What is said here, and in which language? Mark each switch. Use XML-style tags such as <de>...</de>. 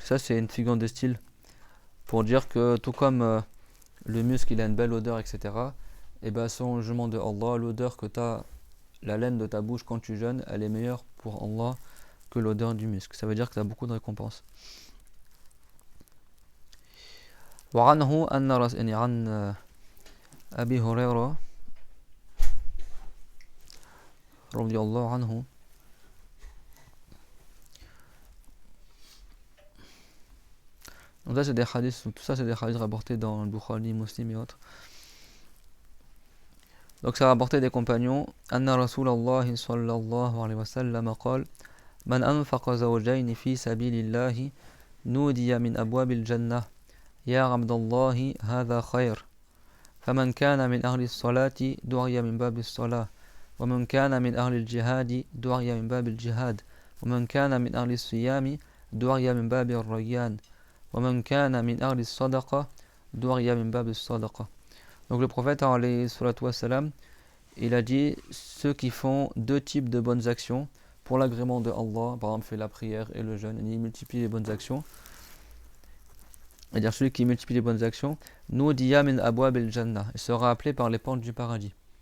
<fr>Ça c'est une figure de style pour dire que tout comme le musc il a une belle odeur, etc. Et bien son jugement de Allah, l'odeur que tu as, la laine de ta bouche quand tu jeûnes, elle est meilleure pour Allah que l'odeur du musc. Ça veut dire que tu as beaucoup de récompenses.</fr> <ar>وعنه أن عن أبي هريرة رضي الله عنه</ar> <fr>Donc ça, c'est des hadiths, tout ça, c'est des hadiths rapportés dans le Bukhari, Muslim et autres. Donc ça a rapporté des compagnons.</fr> <ar>Anna Rasulallah sallallahu alayhi wa sallam qala Man anfaqa zawjayn fi sabilillahi nudiya min abwabil jannah Ya Abdallahi hadha khayr فمن كان من أهل الصلاة دعي من باب الصلاة ومن كان من أهل الجهاد دعي من باب الجهاد ومن كان من أهل الصيام دعي من باب الريان ومن كان من أهل الصدقة دعي من باب الصدقة.</ar> <fr>Donc le prophète alayhi salatu wassalam, il a dit ceux qui font deux types de bonnes actions pour l'agrément de Allah, par exemple fait la prière et le jeûne, il multiplie les bonnes actions. C'est-à-dire celui qui multiplie les bonnes actions,</fr> <ar>Nudiya min abwab al-jannah,</ar> <fr>il sera appelé par les portes du paradis.</fr>